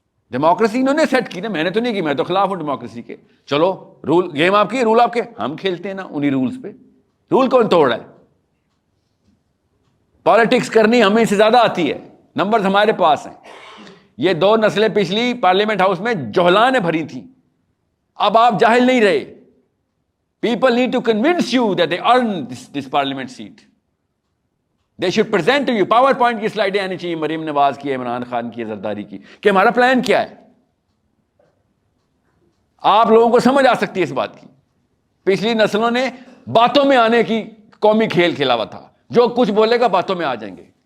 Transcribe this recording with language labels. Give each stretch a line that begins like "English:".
Urdu: Democracy انہوں نے set کی نا، میں نے تو نہیں کی، میں تو خلاف ہوں ڈیموکریسی کے. چلو رول گیم آپ کی، رول آپ کے، ہم کھیلتے ہیں نا انہی رولز پہ. رول کون توڑ رہا ہے؟ پالیٹکس کرنی ہمیں سے زیادہ آتی ہے، نمبرز ہمارے پاس ہیں. یہ 2 نسلیں پچھلی پارلیمنٹ ہاؤس میں جوہلان بھری تھیں. اب آپ جاہل نہیں رہے.
English: People need to convince you that they earn this parliament seat. They should present to you.
Urdu: Power point کی سلائیڈیں آنی چاہیے، مریم نواز کی، عمران خان کی، زرداری کی، کہ ہمارا پلان کیا ہے. آپ لوگوں کو سمجھ آ سکتی ہے اس بات کی. پچھلی نسلوں نے باتوں میں آنے کی قومی کھیل کھیلا ہوا تھا، جو کچھ بولے گا باتوں میں آ جائیں گے.